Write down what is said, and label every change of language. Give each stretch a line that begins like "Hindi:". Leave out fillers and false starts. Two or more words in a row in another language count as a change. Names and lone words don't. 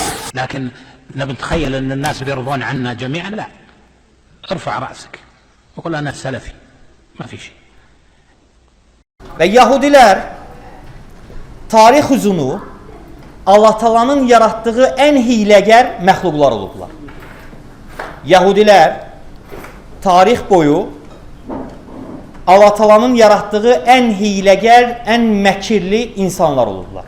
Arabic: لكن نتخيل أن الناس بيرضون عنا جميعا، لا، ارفع رأسك وقل أنا سلفي، ما في شيء.
Azerbaijani: Ve Yahudiler tarix uzunu Allah Taala'nın yarattığı en hiləgər məxluqlar olublar. Yahudilər tarix boyu Allah Taala'nın yarattığı en hiləgər, en məkirli insanlar olublar.